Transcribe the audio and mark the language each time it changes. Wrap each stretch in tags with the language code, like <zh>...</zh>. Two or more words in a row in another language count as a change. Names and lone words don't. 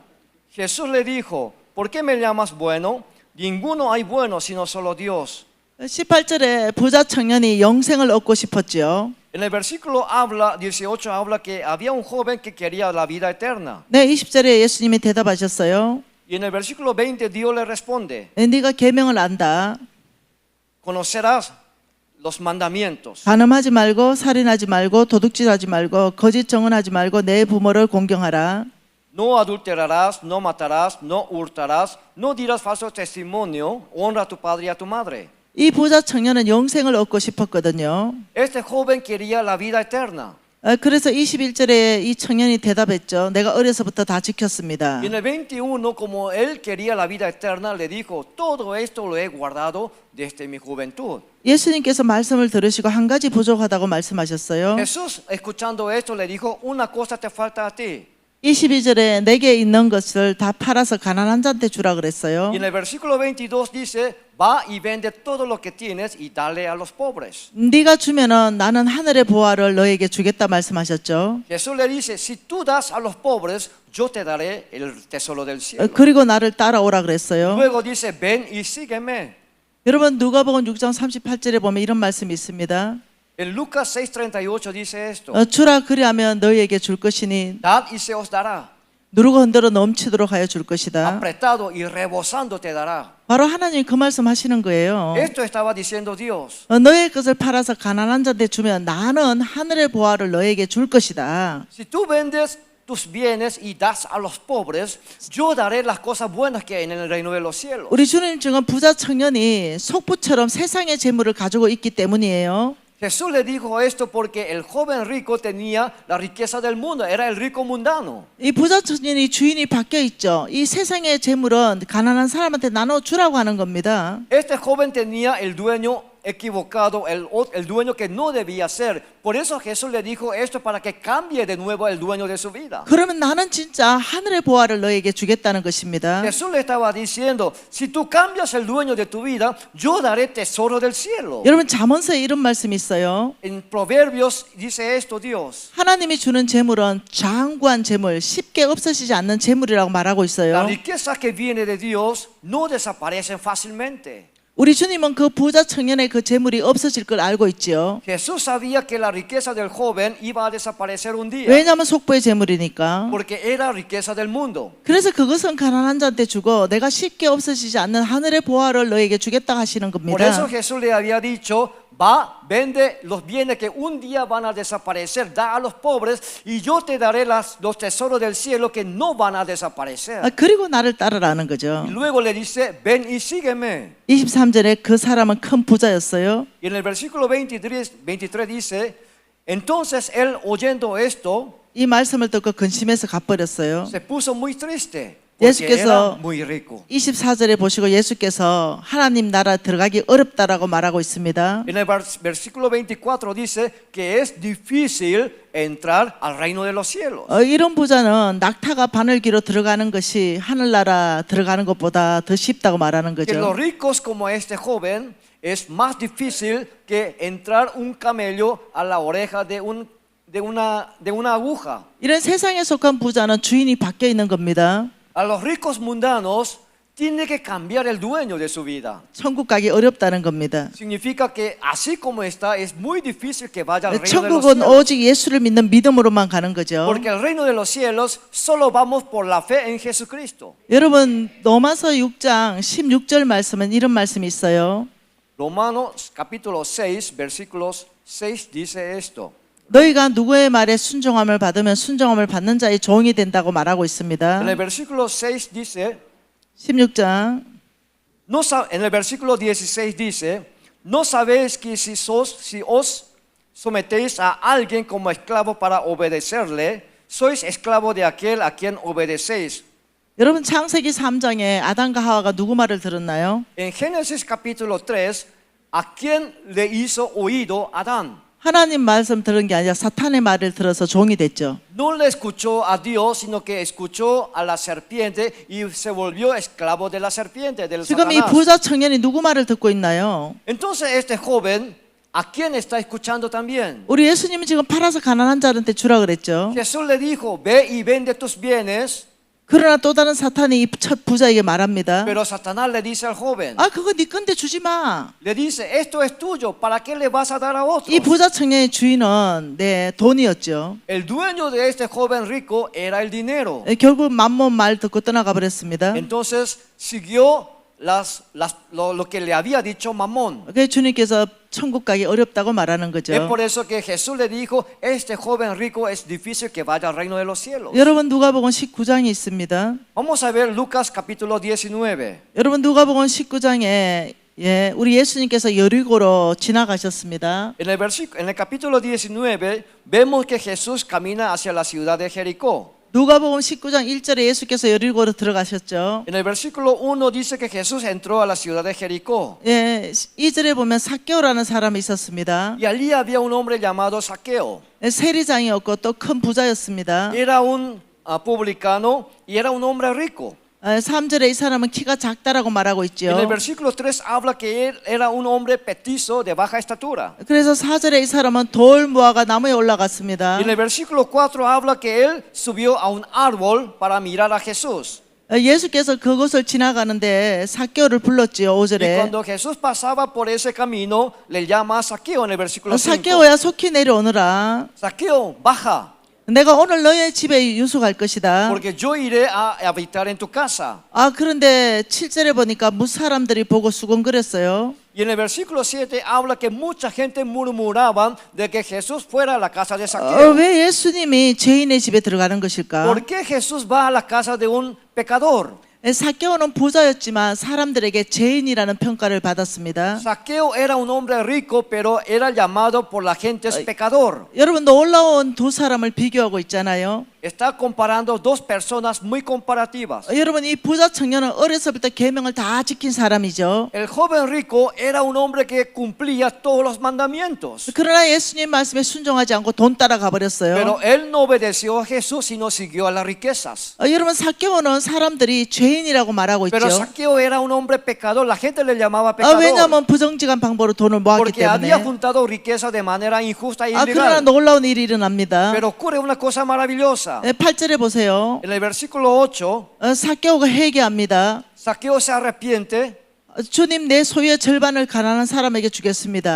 <es>Jesús le dijo, ¿por qué me llamas bueno? Ninguno hay bueno sino solo Dios.</es> <ko>18절에 부자 청년이 영생을 얻고 싶었지요.</ko> <es>En el versículo 18 habla que había un joven que quería la vida eterna.</es> <ko>네, 20절에 예수님이 대답하셨어요.</ko> <es>Y en el versículo 20 Dios le responde,</es> <ko>네가 계명을 안다.</ko> <es>conocerás los mandamientos.</es> <ko>간음하지 말고 살인하지 말고 도둑질하지 말고 거짓 정언하지 말고 내 부모를 공경하라.</ko> <es>No adulterarás, no matarás, no hurtarás, no dirás falso testimonio, honra a tu padre y a tu madre.</es> <ko>이 부자 청년은 영생을 얻고 싶었거든요.</ko> <es>Este joven quería la vida eterna.</es> <ko>그래서 21절에 이 청년이 대답했죠. 내가 어려서부터 다 지켰습니다.</ko> <es>Y en el 21, como él quería la vida eterna, le dijo, todo esto lo he guardado desde mi juventud.</es> <ko>예수님께서 말씀을 들으시고 한 가지 부족하다고 말씀하셨어요.</ko> <es>Jesús, escuchando esto, le dijo, una cosa te falta a ti.</es> <ko>22절에 내게 있는 것을 다 팔아서 가난한 자한테 주라 그랬어요.</ko> <es>Y en el versículo 22 dice, va y vende todo lo que tienes y dale a los pobres.</es> <ko>네가 주면은 나는 하늘의 보화를 너에게 주겠다 말씀하셨죠.</ko> <es>Jesús le dice, si tú das a los pobres, yo te daré el tesoro del cielo.</es> <ko>그리고 나를 따라오라 그랬어요.</ko> <es>Luego dice, ven y sígueme.</es> <ko>여러분 누가복음 6장 38절에 보면 이런 말씀이 있습니다.</ko> <es>En Lucas 6:38 dice esto,</es> <ko>주라 그리하면 너희에게 줄 것이니</ko> <es>dad y se os dará,</es> <ko>누르고 흔들어 넘치도록 하여 줄 것이다.</ko> <es>apretado y rebosando te dará.</es> <ko>바로 하나님이 그 말씀 하시는 거예요.</ko> <es>Esto estaba diciendo Dios.</es> <ko>너의 것을 팔아서 가난한 자한테 주면 나는 하늘의 보화를 너에게 줄 것이다.</ko> <es>Si tú vendes tus bienes y das a los pobres, yo daré las cosas buenas que hay en el reino de los cielos.</es> <ko>우리 주님 지금 부자 청년이 속부처럼 세상의 재물을 가지고 있기 때문이에요.</ko> <es>Jesús le dijo esto porque el joven rico tenía la riqueza del mundo, era el rico mundano.</es> <ko>이 부자 청년이 주인이 바뀌어 있죠. 이 세상의 재물은 가난한 사람한테 나눠 주라고 하는 겁니다.</ko> <es>Este joven tenía el dueño equivocado, el dueño que no debía ser. Por eso Jesús le dijo esto para que cambie de nuevo el dueño de su vida.</es> <ko>그러면 나는 진짜 하늘의 보화를 너에게 주겠다는 것입니다.</ko> <es>Jesús le estaba diciendo, si tú cambias el dueño de tu vida, yo daré tesoro del cielo.</es> <ko>여러분 잠언서에 이런 말씀이 있어요.</ko> <es>En Proverbios dice esto Dios.</es> <ko>하나님이 주는 재물은 장구한 재물, 쉽게 없어지지 않는 재물이라고 말하고</ko> <es>La</es> <ko>있어요.</ko> <es>riqueza que viene de Dios no desaparecen fácilmente.</es> <ko>우리 주님은 그 부자 청년의 그 재물이 없어질 걸 알고 있지요.</ko> <es>Jesús sabía que la riqueza del joven iba a desaparecer un día,</es> <ko>왜냐하면 속보의 재물이니까.</ko> <es>porque era riqueza del mundo.</es> <ko>그래서 그것은 가난한 자한테 주고 내가 쉽게 없어지지 않는 하늘의 보화를 너에게 주겠다 하시는</ko> <es>Por eso</es> <ko>겁니다.</ko> <es>Jesús le había dicho, va, vende los bienes que un día van a desaparecer, da a los pobres y yo te daré los tesoros del cielo que no van a desaparecer.</es> <ko>그리고 나를 따르라는 거죠.</ko> <es>Y luego le dice, ven y sígueme.</es> <ko>23절에 그 사람은 큰 부자였어요.</ko> <es>Y en el versículo 23 dice, entonces él oyendo esto,</es> <ko>이 말씀을 듣고 근심해서 가버렸어요.</ko> <es>se puso muy triste, porque</es> <ko>예수께서</ko> <es>era muy rico.</es> <ko>24절에 보시고 예수께서 하나님 나라 들어가기 어렵다라고 말하고 있습니다.</ko> <es>En el versículo 24 dice que es difícil entrar al reino de los cielos.</es> <ko>이런 부자는 낙타가 바늘기로 들어가는 것이 하늘나라 들어가는 것보다 더 쉽다고 말하는</ko> <es>Que los</es> <ko>거죠.</ko> <es>ricos como este joven es más difícil que entrar un camello a la oreja de una aguja.</es> <ko>이런 세상에 속한 부자는 주인이 바뀌어 있는 겁니다.</ko> <es>A los ricos mundanos tiene que cambiar el dueño de su vida.</es> <ko>천국 가기 어렵다는 겁니다.</ko> <es>Significa que así como está es muy difícil que vaya al reino de los</es> <ko>천국은</ko> <es>cielos.</es> <ko>오직 예수를 믿는 믿음으로만 가는 거죠.</ko> <es>Porque al reino de los cielos solo vamos por la fe en Jesucristo.</es> <ko>여러분 로마서 6장 16절 말씀은 이런 말씀이 있어요.</ko> <es>Romanos capítulo 6 versículos 6 dice esto.</es> <ko>너희가 누구의 말에 순종함을 받으면 순종함을 받는 자의 종이 된다고 말하고 있습니다.</ko> <es>En el versículo 6 dice,</es> <ko>16장</ko> <es>En el versículo 16 dice, ¿no sabéis que si os sometéis a alguien como esclavo para obedecerle, sois esclavo de aquel a quien obedecéis?</es> <ko>여러분 창세기 3장에 아담과 하와가 누구 말을 들었나요?</ko> <es>En Génesis capítulo 3, ¿a quién le hizo oído Adán?</es> <ko>하나님 말씀 들은 게 아니라 사탄의 말을 들어서 종이 됐죠.</ko> <es>No le escuchó a Dios, sino que escuchó a la serpiente y se volvió esclavo de la serpiente, del</es> <ko>지금 이</ko> <es>Satanás.</es> <ko>부자 청년이 누구 말을 듣고 있나요?</ko> <es>Entonces este joven, ¿a quién está escuchando también?</es> <ko>우리 예수님은 지금 팔아서 가난한 자한테 주라 그랬죠.</ko> <es>Jesús le dijo, ve y vende tus bienes,</es> <ko>그러나 또 다른 사탄이 이 첫 부자에게 말합니다.</ko> <es>pero Satanás le dice al joven,</es> <ko>아 그거 네 건데 주지 마.</ko> <es>le dice, esto es tuyo, ¿para qué le vas a dar a otro?</es> <ko>이 부자 청년의 주인은 돈이었죠.</ko> <es>El dueño de este joven rico era el dinero.</es> <ko>결국 맘몬 말 듣고 떠나가 버렸습니다.</ko> <es>Entonces siguió lo que le había dicho Mamón.</es> <ko>그래서 주님께서 천국 가기 어렵다고 말하는</ko> <es>Es</es> <ko>거죠.</ko> <es>por eso que Jesús le dijo, este joven rico es difícil que vaya al reino de los cielos.</es> <ko>여러분 누가복음 19장이 있습니다.</ko> <es>Vamos a ver Lucas capítulo 19.</es> <ko>여러분 누가복음 19장에 우리 예수님께서 여리고로 지나가셨습니다.</ko> <es>En el capítulo 19 vemos que Jesús camina hacia la ciudad de Jericó.</es> <ko>누가복음 19장 1절에 예수께서 여리고로 들어가셨죠.</ko> <es>En el versículo 1 dice que Jesús entró a la ciudad de Jericó.</es> <ko>2절에 보면 삭개오라는 사람이 있었습니다.</ko> <es>Y allí había un hombre llamado Saqueo.</es> <ko>세리장이었고 또 큰 부자였습니다.</ko> <es>Era un publicano y era un hombre rico.</es> <ko>3절에 이 사람은 키가 작다라고 말하고</ko> <es>En el</es> <ko>있죠.</ko> <es>versículo 3 habla que él era un hombre petizo de baja estatura.</es> <ko>그래서 4절에 이 사람은 돌 모아가 나무에 올라갔습니다.</ko> <es>Y en el versículo 4 habla que él subió a un árbol para mirar a Jesús.</es> <ko>예수께서 그곳을 지나가는데 삭개오를 불렀지요.</ko> <es>Y</es> <ko>5절에</ko> <es>cuando Jesús pasaba por ese camino, le llama a Saqueo en el versículo 5.</es> <ko>삭개오야 속히 내려오너라.</ko> <es>Saqueo, baja,</es> <ko>내가 오늘 너의 집에 유숙할 것이다.</ko> <es>porque yo iré a habitar en tu casa.</es> <ko>그런데 7절에 보니까 무사람들이 보고 수군거렸어요.</ko> <es>Y en el versículo 7 habla que mucha gente murmuraban de que Jesús fuera a la casa de Saqueo.</es> <ko>왜 예수님이 죄인의 집에 들어가는 것일까?</ko> <es>¿Por qué Jesús va a la casa de un pecador?</es> <ko>삭개오는 부자였지만 사람들에게 죄인이라는 평가를 받았습니다.</ko> <es>Saqueo era un hombre rico, pero era llamado por la gente pecador.</es> <ko>여러분 놀라운 두 사람을 비교하고 있잖아요.</ko> <es>Está comparando dos personas muy comparativas.</es> <ko>여러분 이 부자 청년은 어려서부터 계명을 다 지킨 사람이죠.</ko> <es>El joven rico era un hombre que cumplía todos los mandamientos,</es> <ko>그러나 예수님 말씀에 순종하지 않고 돈 따라가 버렸어요.</ko> <es>pero él no obedeció a Jesús, sino siguió a las riquezas.</es> <ko>여러분 삭개오는 사람들이 죄인이라고 말하고</ko> <es>Pero</es> <ko>있죠.</ko> <es>Saqueo era un hombre pecador, la gente le llamaba pecador,</es> <ko>왜냐하면 부정직한 방법으로 돈을 모았기</ko> <es>porque había</es> <ko>때문에.</ko> <es>juntado riqueza de manera injusta e</es> <ko>그러나</ko> <es>ilegal.</es> <ko>놀라운 일이 일어납니다.</ko> <es>Pero ocurre una cosa maravillosa.</es> <ko>8절에 보세요.</ko> <es>En el versículo 8,</es> <ko>삭개오가 회개합니다.</ko> <es>Saqueo se arrepiente</es> <ko>주님 내 소유의 절반을 가난한 사람에게 주겠습니다.</ko>